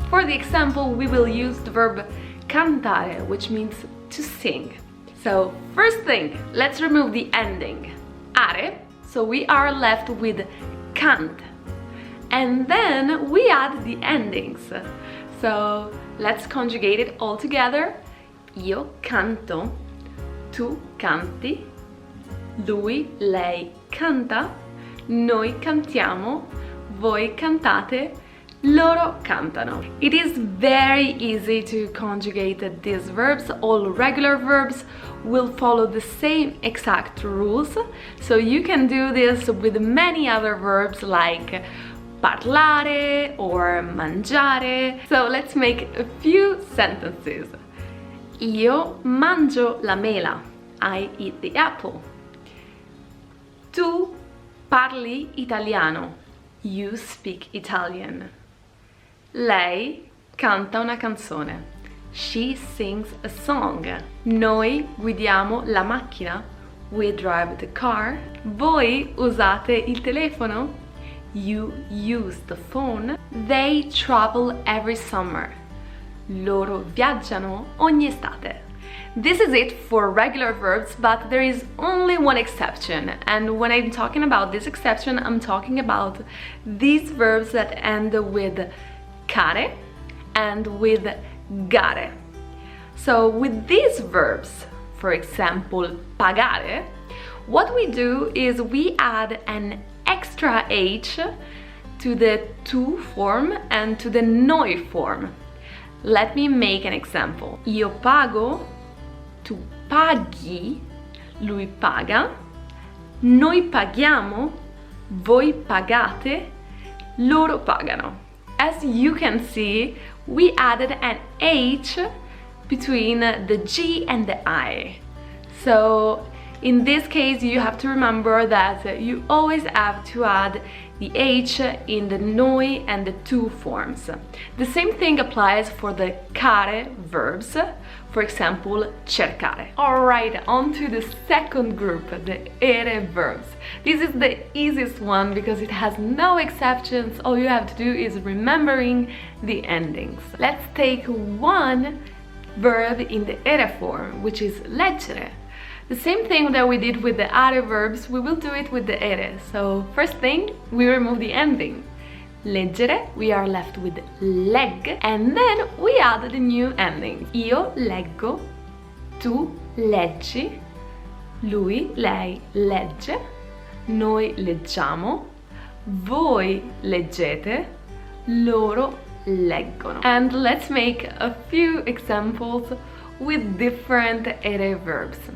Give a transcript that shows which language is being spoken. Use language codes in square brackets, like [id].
[en] For the example, we will use the verb cantare, which means to sing. So first thing, let's remove the ending are, so we are left with cant, and then we add the endings. So let's conjugate it all together. [it] Io canto, tu canti, lui, lei canta, noi cantiamo, voi cantate, loro cantano. [en] It is very easy to conjugate these verbs. All regular verbs will follow the same exact rules, so you can do this with many other verbs like parlare or mangiare. So let's make a few sentences. [it] Io mangio la mela. [en] I eat the apple. [it] Tu parli italiano. [en] You speak Italian. [it] Lei canta una canzone. [en] She sings a song. [it] Noi guidiamo la macchina. [en] We drive the car. [it] Voi usate il telefono. [en] You use the phone. They travel every summer. [it] Loro viaggiano ogni estate. [en] This is it for regular verbs, but there is only one exception, and when I'm talking about this exception, I'm talking about these verbs that end with care and with GARE. So with these verbs, for example, pagare, what we do is we add an extra H to the tu form and to the noi form. Let me make an example. [it] Io pago, tu paghi, lui paga, noi paghiamo, voi pagate, loro pagano. [en] As you can see, we added an H between the G and the I. So in this case, you have to remember that you always have to add the H in the noi and the tu forms. The same thing applies for the care verbs, for example, cercare. Alright, on to the second group, the ere verbs. This is the easiest one because it has no exceptions. All you have to do is remembering the endings. Let's take one verb in the ere form, which is leggere. The same thing that we did with the other verbs, we will do it with the ere. So first thing, we remove the ending. Leggere, we are left with leg, and then we add the new ending. [it] Io leggo, tu leggi, lui, lei legge, noi leggiamo, voi leggete, loro leggono. [en] And let's make a few examples with different ere verbs.